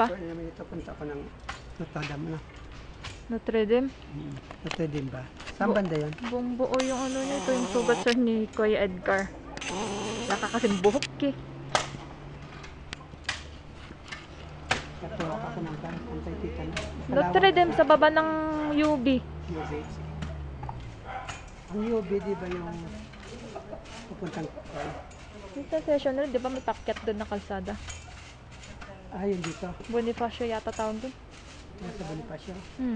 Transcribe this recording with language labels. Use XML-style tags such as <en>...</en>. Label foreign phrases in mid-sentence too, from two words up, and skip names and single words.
<tl>Ito punta ko ng Notre Dame na. Notre Dame? Notre Dame ba? Saan banda yun? Buong buo yung ano niya. Ito yung sugat sir ni Kuya Edgar. Wala ka kasing buhok eh. Natuwa ako ng antay titan. Notre Dame sa baba ng UB. UB. Ang UB di ba yung pupuntang Dito session rin, di ba may pakyat doon na kalsada? yun dito. Bonifacio yata tawag doon. Nasa Bonifacio. Hmm.</tl>